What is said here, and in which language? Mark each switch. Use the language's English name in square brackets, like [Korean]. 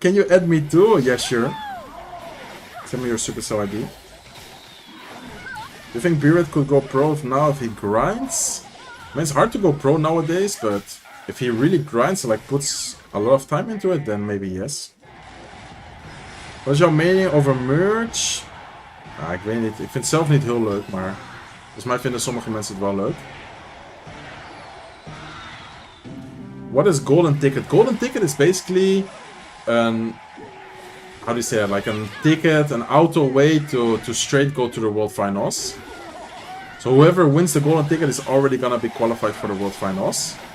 [English] Can you add me too? Yeah, sure. Send me your Supercell ID. Do you think Beerhead could go pro now if he grinds? I mean, it's hard to go pro nowadays, but if he really grinds and like puts a lot of time into it, then maybe yes. [Dutch] Wat is jouw mening over merch? Ah, ik weet niet. Ik vind het zelf niet heel leuk, maar volgens mij vinden sommige mensen het wel leuk. [English] What is Golden Ticket? Golden Ticket is basically how do you say it? Like a ticket, an auto way to straight go to the World Finals. So whoever wins the Golden Ticket is already gonna be qualified for the World Finals.